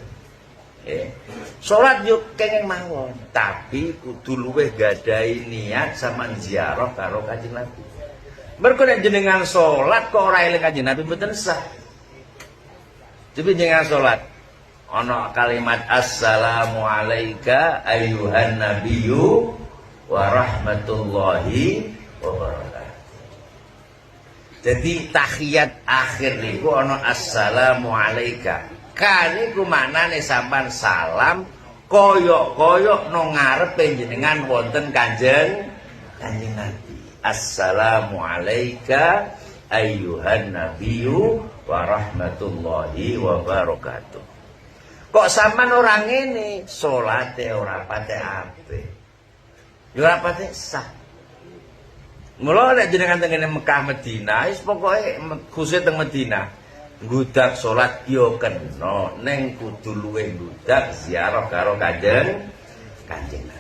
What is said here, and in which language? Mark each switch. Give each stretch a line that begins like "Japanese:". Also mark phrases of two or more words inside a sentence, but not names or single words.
Javanese: Salat yo kenging mawon, tapi kudu luwih gadahi niat sama ziarah karo Kanjeng Nabi. Mergo nek jenengan salat kok ora eling Kanjeng Nabi mboten sah. Tapi jenengan salat ana kalimat
Arabic: السلام عليك أيها النبي ورحمة الله وبركاته.
Javanese: Jadi tahiyat akhir niku ana
Arabic: السلام عليك.
Javanese: Kaniku maknane sampean salam koyok-koyok nang ngarepe jenengan wonten Kanjeng Nabi.
Arabic: السلام عليك أيها النبي ورحمة الله وبركاته.
Javanese: Kok sampean ora ngene, salate ora patek apik. Ya ora patek sah. Mula nek jenengan teng Mekah Madinah, wis pokoke khusus teng Madinah, ngudak salat yo kena, ning kudu luwih ngudak ziarah karo Kanjeng Nabi.